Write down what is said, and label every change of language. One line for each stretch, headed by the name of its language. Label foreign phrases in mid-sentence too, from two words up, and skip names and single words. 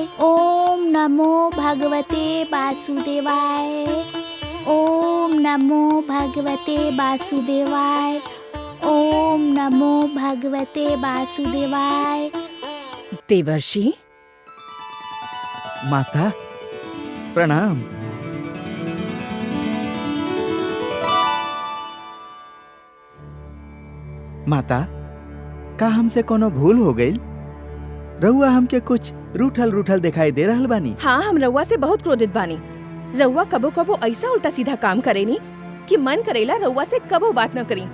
Sanskrit: ओम नमो भगवते वासुदेवाय। ओम नमो भगवते वासुदेवाय। ओम नमो भगवते वासुदेवाय।
Bhojpuri: देवर्षि, माता प्रणाम। माता, का हमसे कोनो भूल हो गई? रउआ हमके कुछ रूठल रूठल दिखाई दे रहल बानी। हाँ, हम रउआ से बहुत क्रोधित बानी। रउआ कबो कबो ऐसा उल्टा सीधा काम करेनी कि मन करेला रउआ से कबो बात न करी।